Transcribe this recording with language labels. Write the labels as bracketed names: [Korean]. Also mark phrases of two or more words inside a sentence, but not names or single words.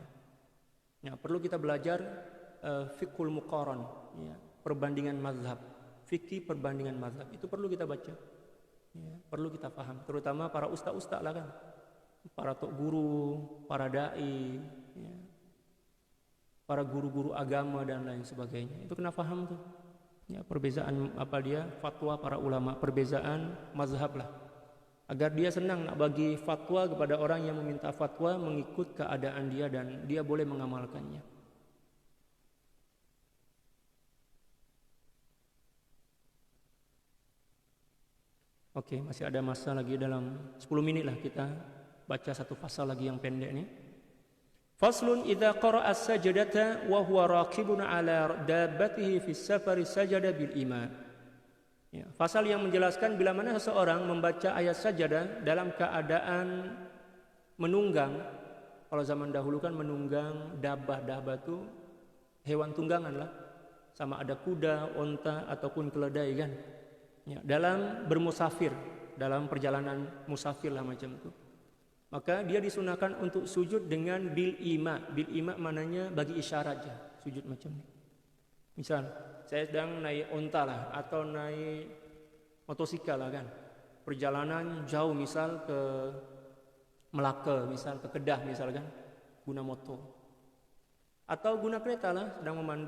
[Malay] Ya, perlu kita belajar [Arabic] فقه المقارن, [Malay] ya, perbandingan mazhab. Fikih perbandingan mazhab itu perlu kita baca. Ya, perlu kita paham, terutama para ustaz-ustaz lah kan, para tok guru, para dai, ya, para guru-guru agama dan lain sebagainya. Itu kena paham tuh. Ya, perbezaan fatwa para ulama, perbezaan mazhab lah. Agar dia senang nak bagi fatwa kepada orang yang meminta fatwa mengikut keadaan dia dan dia boleh mengamalkannya. Oke, masih ada masa lagi, dalam 10 menit lah kita baca satu pasal lagi yang pendek ni. [Arabic] فصل إذا قرأ السجدة وهو راكب على دابته في سفر سجد بالإيماء. [Malay] Ya, pasal yang menjelaskan bila mana seseorang membaca ayat sajadah dalam keadaan menunggang. Kalau zaman dahulu kan menunggang dabbah itu hewan tunggangan lah, sama ada kuda, onta ataupun keledai kan. Ya, dalam bermusafir, dalam perjalanan musafir lah macam itu, maka dia disunahkan untuk sujud dengan [Arabic] بالإيماء. بالإيماء [Malay] maknanya bagi isyarat je, sujud macam ni. Misal saya sedang naik onta lah atau naik motosikal lah kan, perjalanan jauh misal ke Melaka, misal ke Kedah misal kan, guna motor atau guna kereta lah, sedang memandu.